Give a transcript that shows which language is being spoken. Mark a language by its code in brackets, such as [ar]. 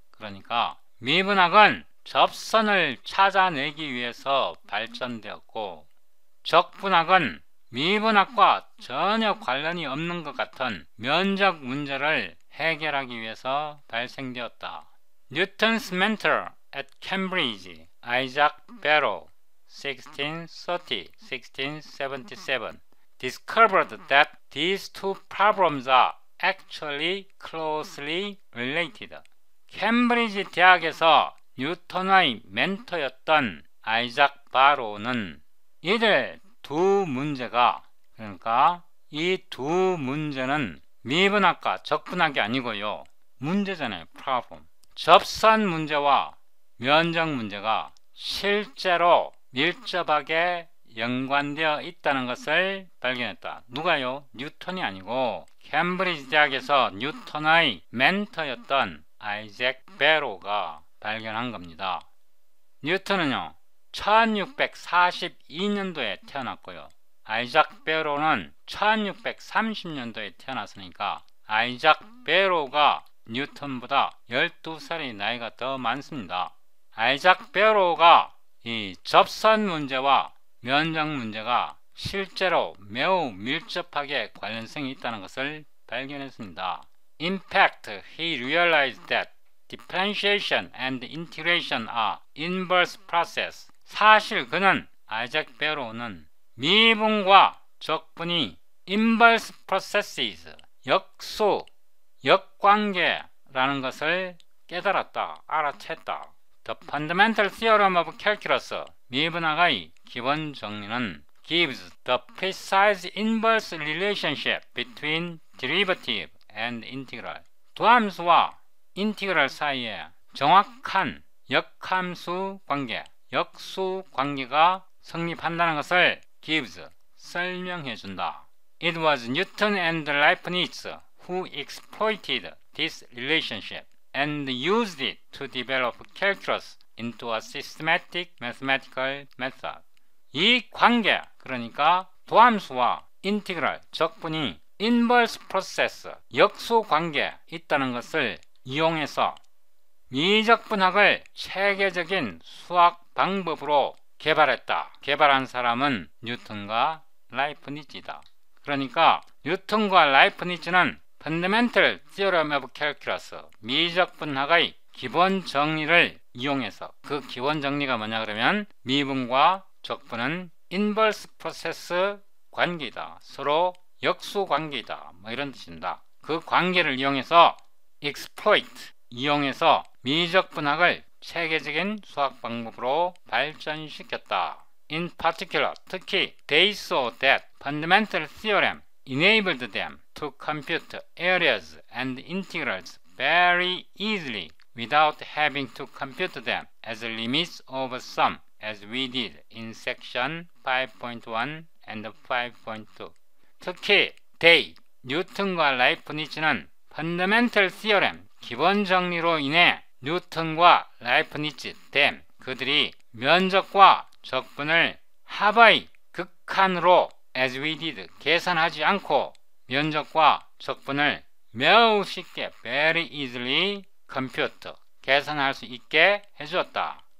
[ko] 그러니까 미분학은 접선을 찾아내기 위해서 발전되었고, 적분학은 미분학과 전혀 관련이 없는 것 같은 면적 문제를 해결하기 위해서 발생되었다. [en] Newton's mentor at Cambridge, Isaac Barrow, 1630-1677, discovered that these two problems are actually closely related. [ko] 캠브리지 대학에서 뉴턴의 멘토였던 아이작 바로우는 이들 두 문제가, 그러니까 이 두 문제는 미분학과 적분학이 아니고요, 문제잖아요. [en] problem. [ko] 접선 문제와 면적 문제가 실제로 밀접하게 연관되어 있다는 것을 발견했다. 누가요? 뉴턴이 아니고 캠브리지 대학에서 뉴턴의 멘토였던 아이작 베로우가 발견한 겁니다. 뉴턴은요, 1642년도에 태어났고요, 아이작 베로우는 1630년도에 태어났으니까 아이작 베로우가 뉴턴보다 12살의 나이가 더 많습니다. 아이작 베로우가 이 접선 문제와 면적 문제가 실제로 매우 밀접하게 관련성이 있다는 것을 발견했습니다. [en] In fact, he realized that differentiation and integration are inverse process. [ko] 사실 그는, 아이작 베로우는 미분과 적분이 inverse processes, 역수, 역관계라는 것을 깨달았다, 알아챘다. [en] The fundamental theorem of calculus, [ko] 미분학의 기본 정리는 [en] gives the precise inverse relationship between derivative and integral. [ko] 두함수와 인티그랄 사이에 정확한 역함수 관계, 역수 관계가 성립한다는 것을 gives, 설명해준다. [en] It was Newton and Leibniz who exploited this relationship and used it to develop calculus into a systematic mathematical method. [ko] 이 관계, 그러니까 도함수와 인티그랄, 적분이 inverse process, 역수 관계에 있다는 것을 이용해서 미적분학을 체계적인 수학 방법으로 개발했다. 개발한 사람은 뉴턴과 라이프니츠다. 그러니까 뉴턴과 라이프니츠는 Fundamental Theorem of Calculus, 미적분학의 기본 정리를 이용해서, 그 기본 정리가 뭐냐 그러면 미분과 적분은 inverse process 관계이다, 서로 역수 관계이다, 뭐 이런 뜻입니다. 그 관계를 이용해서 exploit, 이용해서 미적분학을 체계적인 수학 방법으로 발전시켰다. [en] In particular, 특히 they saw that fundamental theorem enabled them to compute areas and integrals very easily without having to compute them as limits of sum as we did in section 5.1 and 5.2. [ko] 특히 they, 뉴턴과 라이프니츠는 펀더멘털 시어렘, 기본 정리로 인해 뉴턴과 라이프니츠, them, 그들이 면적과 적분을 하바이, 극한으로 [en] as we did, [ko] 계산하지 않고 면적과 적분을 매우 쉽게 [en] very easily compute, [ko] 계산할 수 있게 해주었다.